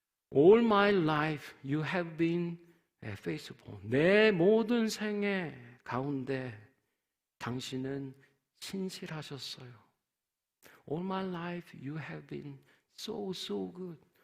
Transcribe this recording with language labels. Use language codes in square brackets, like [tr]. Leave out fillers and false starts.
[en] All my life you have been faithful. [ko] 내 모든 생애 가운데 당신은 신실하셨어요. [en] All my life you have been so good.